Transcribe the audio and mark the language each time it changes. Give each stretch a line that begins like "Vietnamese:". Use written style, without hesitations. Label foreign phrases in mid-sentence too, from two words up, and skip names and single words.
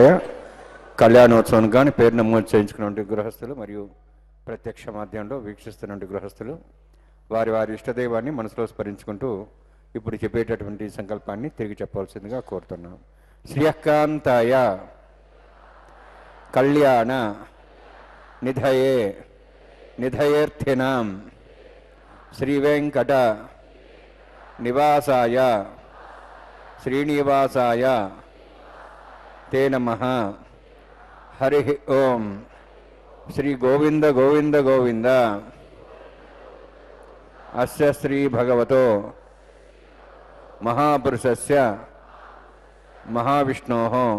Telugu: కళ్యాణోత్సవానికి కానీ పేరు నమోదు చేయించుకున్న గృహస్థులు మరియు ప్రత్యక్ష మాధ్యమంలో వీక్షిస్తున్న గృహస్థులు వారి వారి ఇష్టదైవాన్ని మనసులో స్మరించుకుంటూ ఇప్పుడు చెప్పేటటువంటి సంకల్పాన్ని తిరిగి చెప్పవలసిందిగా కోరుతున్నాం.
Sanskrit: శ్రీయకాంతాయ కళ్యాణ నిధయే నిధయేర్థినాం శ్రీవేంకట నివాసాయ శ్రీనివాసాయ ते नमः. हरि ओम. श्री गोविंद गोविंद गोविंद. अस्य श्री भगवतो महापुरुषस्य महाविष्णोः